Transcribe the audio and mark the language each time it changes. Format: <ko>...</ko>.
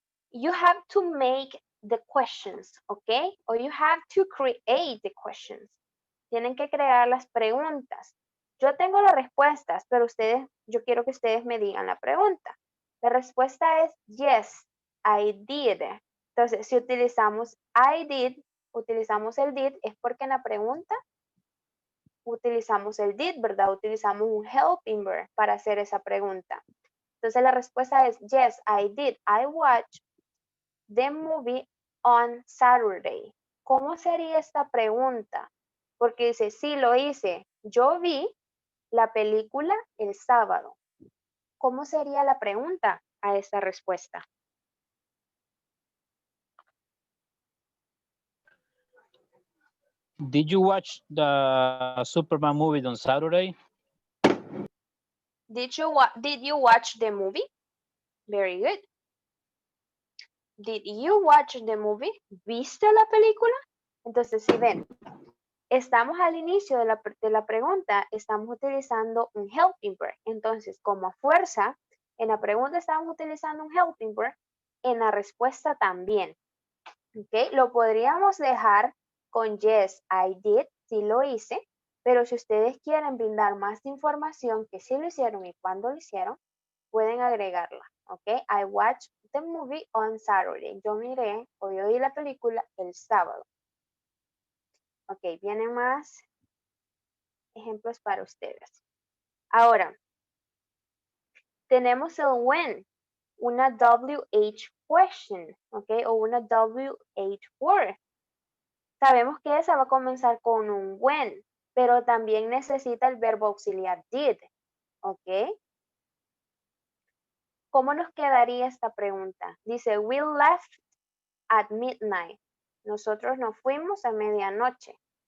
<en>You have to make the questions, ok? Or you have to create the questions.</en> <es>Tienen que crear las preguntas. Yo tengo las respuestas, pero yo quiero que ustedes me digan la pregunta. La respuesta es</es> <en>yes, I did.</en> <es>Entonces, si utilizamos I did, utilizamos el did, es porque en la pregunta utilizamos el did, ¿verdad? Utilizamos un helping verb para hacer esa pregunta. Entonces, la respuesta es</es> <en>yes, I did. I watched the movie on Saturday.</en> <es>¿Cómo sería esta pregunta? Porque dice, sí, lo hice. Yo vi la película el sábado. ¿Cómo sería la pregunta a esta respuesta?</es> <en>Did you watch the Superman movie on Saturday? Did you watch the movie? Very good. Did you watch the movie?</en> <es>¿Viste la película? Entonces, si ven, estamos al inicio de la pregunta, estamos utilizando un helping verb. Entonces, como a fuerza, en la pregunta estamos utilizando un helping verb, en la respuesta también. ¿Ok? Lo podríamos dejar con</es> <en>yes, I did,</en> <es>sí lo hice, pero si ustedes quieren brindar más información que sí lo hicieron y cuándo lo hicieron, pueden agregarla. ¿Ok?</es> <en>I watched the movie on Saturday.</en> <es>Yo miré o yo vi la película el sábado. Ok, vienen más ejemplos para ustedes. Ahora, tenemos el when, una WH question, ¿ok? O una WH word. Sabemos que esa va a comenzar con un when, pero también necesita el verbo auxiliar did, ¿ok? ¿Cómo nos quedaría esta pregunta? Dice,</es> <en>we left at midnight.</en> <es>Nosotros nos fuimos a medianoche.</es>